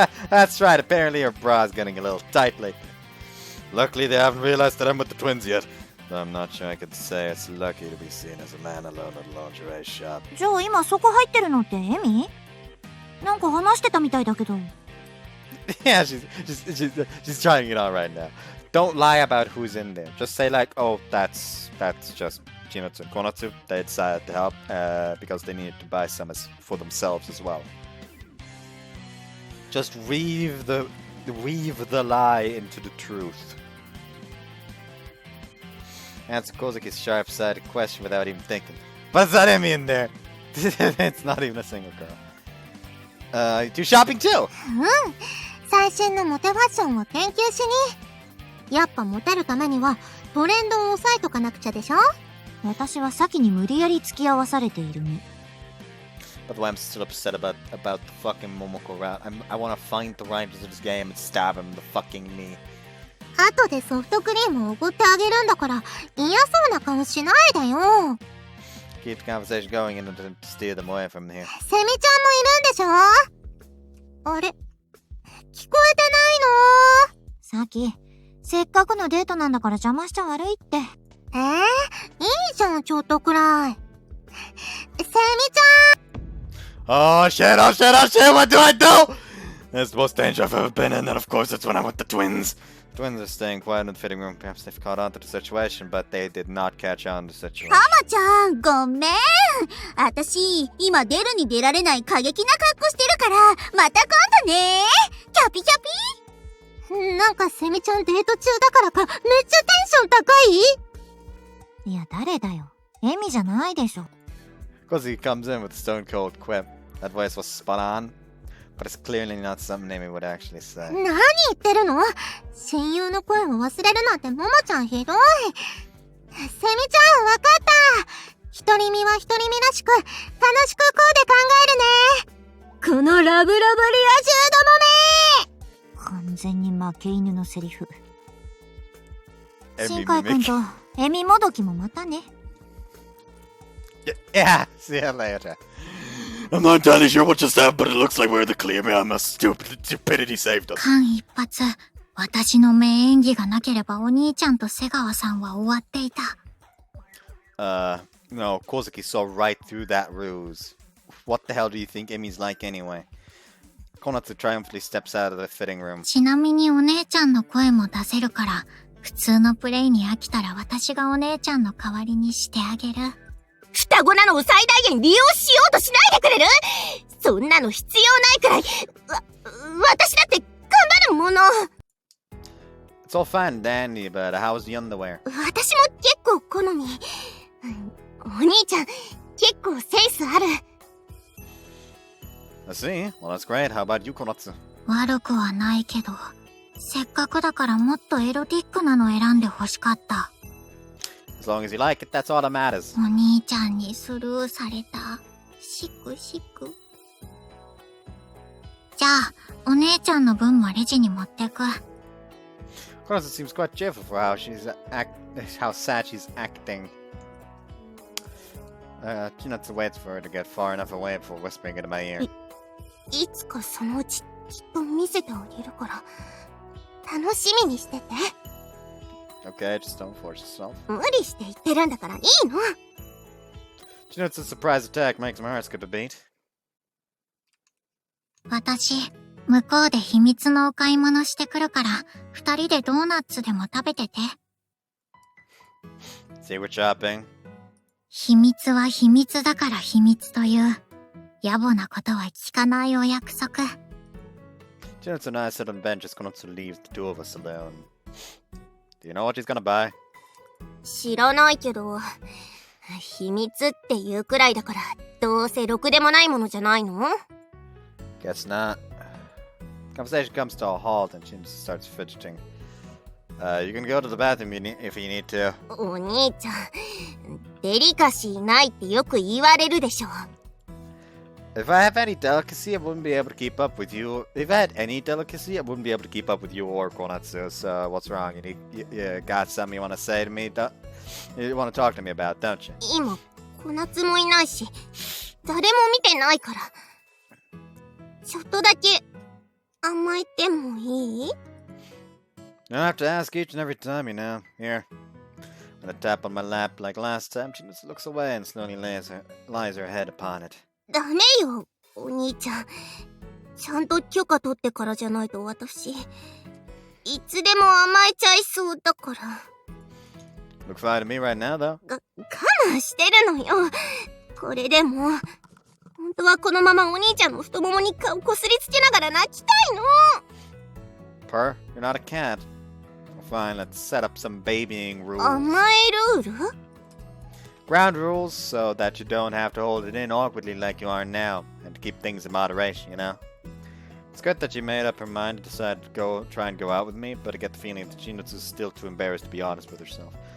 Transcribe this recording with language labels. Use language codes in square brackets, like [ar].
[en] That's right, apparently her bra's getting a little tight lately. Luckily, they haven't realized that I'm with the twins yet. Though I'm not sure I could say it's lucky to be seen as a man alone at a lingerie shop. [ja] じゃあ今そこ入ってるのってエミ？なんか話してたみたいだけど。 [en] Yeah, she's trying it on right now. Don't lie about who's in there. Just say like, oh, that's just Chinatsu and Konatsu. They decided to help because they needed to buy some for themselves as well. Just weave the lie into the truth. Answer Kozuki's sharp-sighted question without even thinking. But it's not Emmy in there. It's not even a single girl. You do shopping too? [ja] 最新のモテファッションを研究しに。やっぱモテるためにはトレンドを押さえとかなくちゃでしょ？私は先に無理やり付き合わされている身。 [en] By the way, I'm still upset about the fucking Momoko route. I want to find the writers of this game and stab him in the fucking knee. [ja] 後でソフトクリームをおごってあげるんだから嫌そうな顔しないでよ。 [en] Keep the conversation going and to steer them away from here. [ja] セミちゃんもいるんでしょ？あれ？聞こえてないの？さき、せっかくのデートなんだから邪魔しちゃ悪いって。いいじゃん、ちょっとくらい。セミちゃん！ [en] Oh shit, what do I do? That's the most danger I've ever been in, and of course it's when I'm with the twins. The twins are staying quiet in the fitting room. Perhaps they've caught on to the situation, but they did not catch on to the situation. [ja] ハマちゃん、ごめん。あたし、今出るに出られない過激な格好してるから、また今度ね。キャピキャピ。なんかセミちゃんデート中だからか、めっちゃテンション高い？いや、誰だよ。エミじゃないでしょ。 [en] Because he comes in with a stone cold quip. That voice was spot on, but it's clearly not something Amy would actually say. [ja] 何言ってるの？親友の声を忘れるなんてももちゃんひどい。セミちゃん、わかった。独り身は独り身らしく、楽しくこうで考えるね。このラブラブリア充どもめ！完全に負け犬のセリフ。新海くんとエミもどきもまたね。 [en] Yeah, see you later. I'm not entirely sure what just happened, but it looks like we're the clear behind my stupidity saved us. [ja] 間一髪、私の名演技がなければお兄ちゃんと瀬川さんは終わっていた。 [en] No, Kozuki saw right through that ruse. What the hell do you think Emi's like anyway? Konatsu triumphantly steps out of the fitting room. [ja] ちなみにお姉ちゃんの声も出せるから、普通のプレイに飽きたら私がお姉ちゃんの代わりにしてあげる。双子なのを最大限利用しようとしないでくれる？そんなの必要ないくらい、私だって頑張るもの。 [en] It's all fine and dandy, but how's the underwear? [ja] 私も結構好み。お兄ちゃん、結構センスある。 [en] I see. Well, that's great. How about you, Konatsu? [ja] 悪くはないけど、せっかくだからもっとエロティックなの選んで欲しかった。 [en] As long as you like it, that's all that matters. [ja] お兄ちゃんにスルーされた。しくしく。じゃあ、お姉ちゃんの分もレジに持ってく。 [en] Konatsu seems quite cheerful for how how sad she's acting. Chinatsu waits for her to get far enough away before whispering into my ear. [ja] いつかそのうちきっと見せてあげるから、楽しみにしてて。 [en] Okay, just don't force yourself. [ja] 無理して言ってるんだからいいの。 [en] Chinatsu's surprise attack makes my heart skip a beat. [ja] 私、向こうで秘密のお買い物してくるから、二人でドーナツでも食べてて。 [en] Secret shopping. [ja] 秘密は秘密だから秘密という、野暮なことは聞かないお約束。 [en] Chinatsu and I sit on the bench as Konatsu leaves the two of us alone. Do you know what she's gonna buy? [ja] 知らないけど、秘密っていうくらいだから、どうせろくでもないものじゃないの？ [en] Guess not. Conversation comes to a halt and Chinatsu starts fidgeting. You can go to the bathroom if you need to. [ja] お兄ちゃん、デリカシーないってよく言われるでしょ。 [en] If I have any delicacy, I wouldn't be able to keep up with you. If I had any delicacy, I wouldn't be able to keep up with you or Konatsu. So what's wrong? You got something you want to say to me? You want to talk to me about, don't you? [ja] 今、小夏もいないし、誰も見てないから。ちょっとだけ甘えてもいい？ [en] You don't have to ask each and every time, you know. Here. With a tap on my lap like last time, she just looks away and slowly lies her head upon it. [ja] ダメよ、お兄ちゃん。ちゃんと許可取ってからじゃないと私、いつでも甘えちゃいそうだから。 [en] Looks fine to me right now, though. [ja] 我慢してるのよ。これでも、本当はこのままお兄ちゃんの太ももに顔こすりつけながら泣きたいの。 [en] Purr, you're not a cat. Fine, let's set up some babying rules. [ja] 甘えルール？ [en] Ground rules so that you don't have to hold it in awkwardly like you are now, and to keep things in moderation, you know? It's good that she made up her mind and decided to try and go out with me, but I get the feeling that Chinatsu is still too embarrassed to be honest with herself.